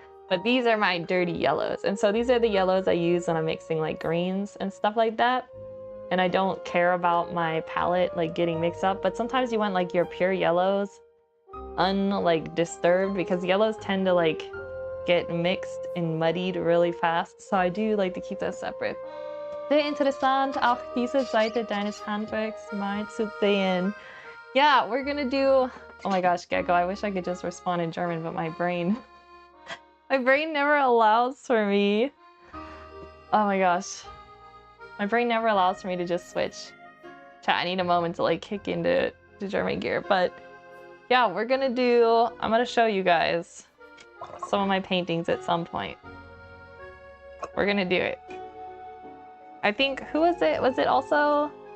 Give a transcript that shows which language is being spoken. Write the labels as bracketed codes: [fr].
[en] But these are my dirty yellows. And so these are the yellows I use when I'm mixing like greens and stuff like that. And I don't care about my palette like getting mixed up. But sometimes you want like your pure yellows disturbed, because yellows tend to like get mixed and muddied really fast. So I do like to keep those separate. [de] Sehr interessant, auch diese Seite deines Handwerks mal zu sehen. [en] Yeah, we're gonna do... Oh my gosh, Gecko, I wish I could just respond in German, but my brain never allows for me. Oh my gosh. My brain never allows for me to just switch. Chat, I need a moment to like kick into German gear. But yeah, I'm gonna show you guys some of my paintings at some point. We're gonna do it. I think, who was it? Was it also...